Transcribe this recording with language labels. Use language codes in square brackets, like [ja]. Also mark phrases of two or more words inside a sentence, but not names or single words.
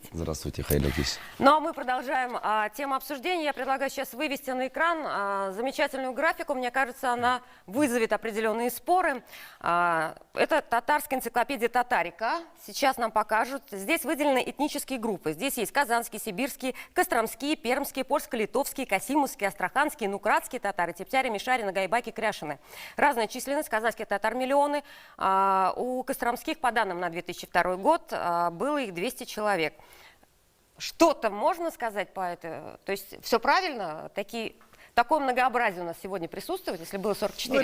[ru] Здравствуйте, [tt] Хайрлы Кеш. [ru] Ну а мы продолжаем тему обсуждения. Я предлагаю сейчас вывести на экран замечательную графику. Мне кажется, она вызовет определенные споры. Это татарская энциклопедия Татарика. Сейчас нам покажут. Здесь выделены этнические группы. Здесь есть казанские, сибирские, костромские, пермские, польско-литовские, касимовские, астраханские, нукратские татары, тептяри, мишари, нагайбаки, кряшины. Разная численность. Казанских татар миллионы. У костромских, по данным на 2002 год, было их 200 человек. Что-то можно сказать по этому? То есть все правильно? Такое многообразие у нас сегодня присутствует, если было 44,